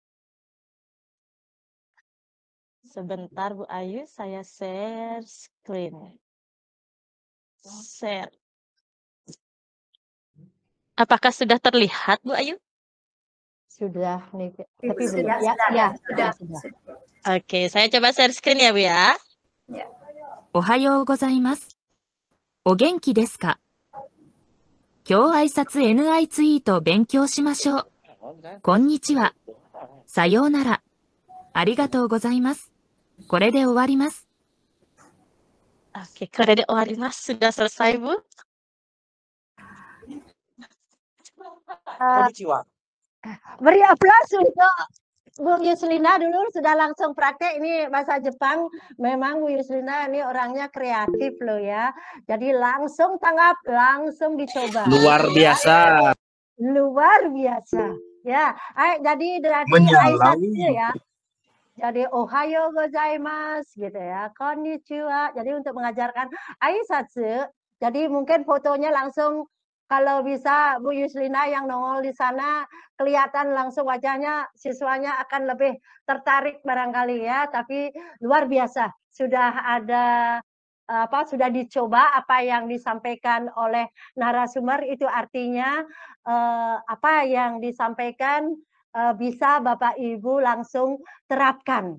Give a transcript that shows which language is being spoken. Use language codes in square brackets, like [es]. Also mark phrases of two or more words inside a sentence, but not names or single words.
[id] Sebentar Bu Ayu, saya share screen. Share. Apakah sudah terlihat Bu Ayu? Sudah nih, tapi belum. Sudah, sudah. Oke, saya coba share screen ya Bu ya. [ja] おはようございます。お元気ですか？今日挨拶 NI ツイート勉強しましょう。こんにちは。さようなら。ありがとうございます。これで終わります。 [id] Oke, [ja] これで終わります。 [id] Sudah selesai Bu? [ja] Konnichiwa. [id] Beri aplaus untuk Bu Yuslina dulu, sudah langsung praktek ini bahasa Jepang. Memang Bu Yuslina ini orangnya kreatif loh ya. Jadi langsung tanggap, langsung dicoba. Luar biasa. Luar biasa. Ya, jadi dari Aisatsu ya. Jadi [ja] おはようございます [id] gitu ya. [ja] Konnichiwa. [id] Jadi untuk mengajarkan Aisatsu, jadi mungkin fotonya langsung kalau bisa Bu Yuslina yang nongol di sana kelihatan langsung wajahnya, siswanya akan lebih tertarik barangkali ya. Tapi luar biasa, sudah ada sudah dicoba apa yang disampaikan oleh narasumber, itu artinya apa yang disampaikan bisa Bapak Ibu langsung terapkan.